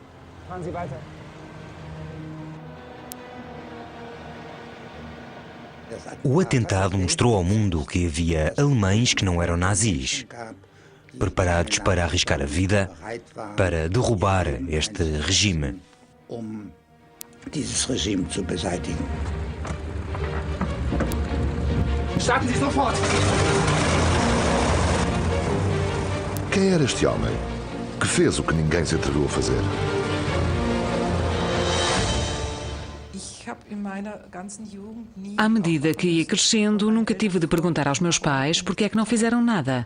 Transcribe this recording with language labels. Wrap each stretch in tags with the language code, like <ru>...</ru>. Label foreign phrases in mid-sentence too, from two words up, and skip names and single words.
<pt>O atentado mostrou ao mundo que havia alemães que não eram nazis, preparados para arriscar a vida, para derrubar este regime.</pt> <de>Dieses Regime zu beseitigen. Starten Sie sofort!</de> <pt>Quem era este homem que fez o que ninguém se atreveu a fazer? À medida que ia crescendo, nunca tive de perguntar aos meus pais porque é que não fizeram nada.</pt>